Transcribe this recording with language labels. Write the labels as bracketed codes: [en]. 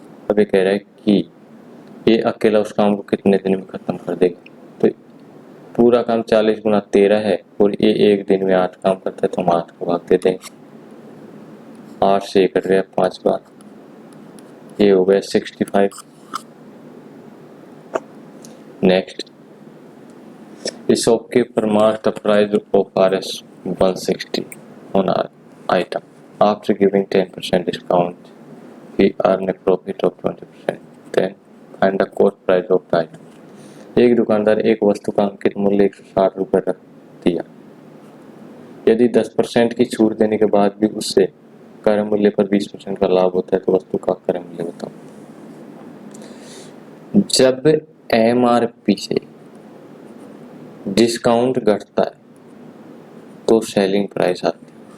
[hi] अब ये कह रहा है कि ये अकेला उस काम को कितने दिन में खत्म कर देगा, तो पूरा काम 40 गुणा 13 है और ये एक दिन में 8 काम करता है, तो हम 8 को भाग देते हैं, 8 से कट गया 5 बार, ये हो गया 65। [en] Next, इस shopkeeper marked the price of RS 160 on our item. After giving 10% discount, he earned a profit of 20%. Then find the cost price of the item. [hi] एक दुकानदार एक वस्तु का अंकित मूल्य 160 रुपये रख दिया यदि 10% की छूट देने के बाद भी उससे क्रय मूल्य पर 20% का लाभ होता है तो वस्तु का क्रय मूल्य बताओ। जब एमआरपी से डिस्काउंट घटता है तो सेलिंग प्राइस आती है।